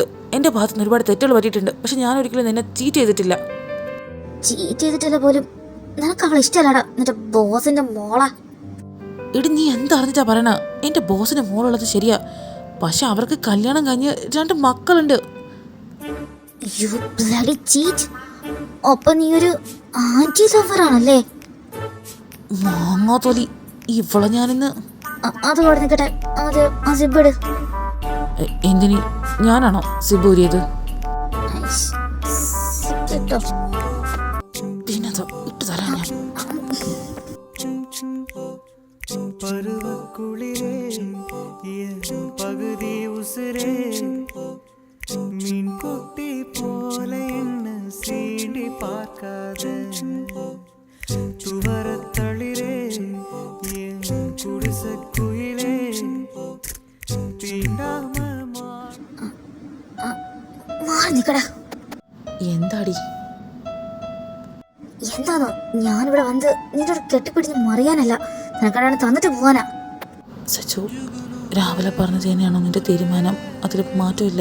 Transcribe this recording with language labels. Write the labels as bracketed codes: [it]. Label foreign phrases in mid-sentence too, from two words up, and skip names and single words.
[ml] എന്റെ ഭാഗത്തുനിന്ന് ഒരുപാട് തെറ്റുകൾ പറ്റിയിട്ടുണ്ട്. പക്ഷെ ഞാൻ ഒരിക്കലും നിന്നെ ചീറ്റ് ചെയ്തിട്ടില്ല. ചീറ്റ് ചെയ്തിട്ടില്ല പോലും. നിനക്ക് അവളെ ഇഷ്ടമല്ലടാ, നിന്റെ ബോസിന്റെ മോളാ. ഇടി, നീ എന്തറിഞ്ഞിട്ടാ പറയണ? എന്റെ ബോസിന്റെ മോളുള്ളത് ശരിയാ, പക്ഷെ അവർക്ക് കല്യാണം കഴിഞ്ഞ് 2 മക്കളുണ്ട്. [en] You bloody cheat. [ml] അപ്പൊ നീ ഒരു [en] aunty lover [ml] ആണല്ലേ? മാങ്ങാത്തോലി, ഇവളെ ഞാനിന്ന്. അത് കൂടെ നിൽക്കട്ടെ, അത് സിബിട്. എന്തിനി? ഞാനാണോ സിബൂരിയത്? പിന്നെന്താ ഇട്ട് തരാൻ ഞാൻ. [ta] பருவக்குளிரே என் பகுதி உசுரே மீன் குட்டி போல என்ன சீண்டி பார்க்காத துவரத்தளிரே என் குடிச குயிலே தீண்டாம [ml] മാറി നിക്കടാ. എന്താടി? എന്താണോ ഞാനിവിടെ വന്ന് നിന്റെ ഒരു കെട്ടിപ്പിടിച്ച് മറിയാനല്ല, നിനക്കടാണ് തന്നിട്ട് പോവാനാ. സച്ചു, രാവിലെ പറഞ്ഞത് തന്നെയാണോ നിന്റെ തീരുമാനം? അതിൽ മാറ്റമില്ലേ?